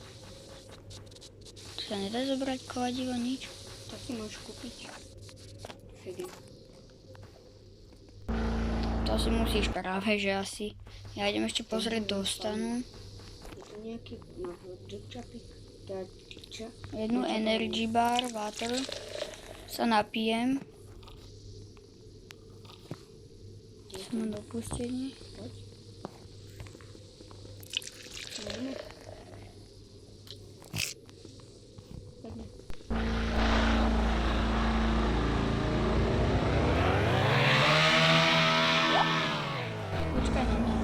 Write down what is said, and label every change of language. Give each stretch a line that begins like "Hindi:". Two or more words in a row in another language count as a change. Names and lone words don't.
Slovak: To sa nedá zobrať kladivo, nič? To si môžeš kúpiť. Figy. To si musíš práve, že asi. Ja idem ešte pozrieť do stanu. Je to nejaký čapík? Čo? Jednu
English: energy bar, water.
Slovak: Sa napijem. Som mám dopustenie. Poď. Poďme. Poďme. Počkaj na mňa.